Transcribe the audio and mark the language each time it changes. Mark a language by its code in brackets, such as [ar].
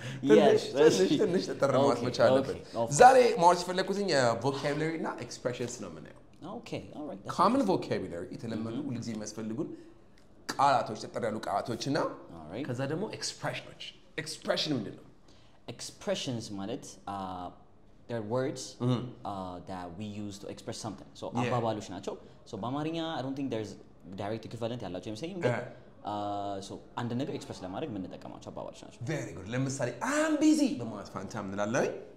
[en] Yes. [am] ትንሽ ተጠራ ማለት መቻል አለብን። [en] Okay. [am] ዛሬ ማውራት የፈለኩትኝ vocabulary እና expressions ነው የምናየው። [en] Okay, all right. [am] common vocabulary የተለመዱ ሁልጊዜ የሚያስፈልጉን ቃላቶች ተጠራ ያሉ ቃላቶች እና [en] Alright. [am] ከዛ ደግሞ expressions. Expression ምንድን ነው? [en] Expressions ማለት they're words that we use to express something. [am] So አባባሎች ናቸው. So በአማርኛ [en] I don't think there's direct equivalent [am] ያላቸው አይመስለኝም ግን so አንድ ነገር ኤክስፕረስ ለማድረግ የምንጠቀማቸው አባባሎች ናቸው። [en] Very good. [am] ለምሳሌ [en] I'm busy [am] በማለት ፋንታ ምን እንላለን?